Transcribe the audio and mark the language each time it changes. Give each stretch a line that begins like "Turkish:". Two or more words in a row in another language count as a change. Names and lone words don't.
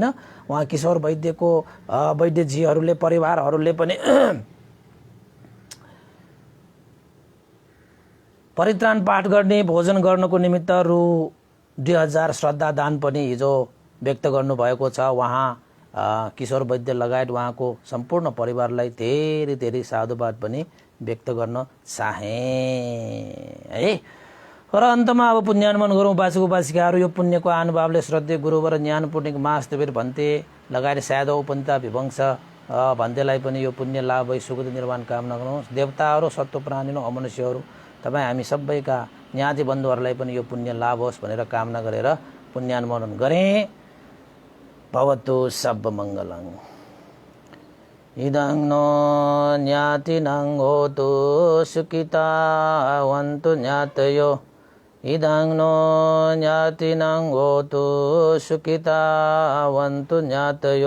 Nepali: उहाँ किशोर वैद्यजीहरूले परिवारहरूले पनि परित्राण पाठ गर्ने भोजन गर्नको निमित्त रु 2000 श्रद्धा दान पनि हिजो व्यक्त गर्नुभएको छ। उहाँ किशोर वैद्य लगायत उहाँको सम्पूर्ण परिवारलाई धेरै धेरै साधुवाद पनि व्यक्त गर्न चाहे है। र अन्तमा अब पुण्यानुमन गरौँ उपासक उपासिकाहरू। यो पुण्यको अनुभावले श्रद्धेय गुरुवर ज्ञान पुण्यक मास्तवीर भन्ते लगायत साधव उपन्ता विवंश भन्तेलाई पनि यो पुण्य लाभ भई सुखद निर्माण कामना गरौँ। देवताहरू सत्व प्राणीहरू अमनुष्यहरू तपाईँ हामी सबैका ज्ञाति बन्धुहरूलाई पनि यो पुण्य लाभ होस् भनेर कामना गरेर पुण्यानुमोदन गरेँ।
Pali: भवतु सब मङ्गलं। इदं नो ज्ञातिनं होतु सुखितावन्तु ज्ञातयो। इदं नो ज्ञातिनं होतु सुखितावन्तु ज्ञातयो।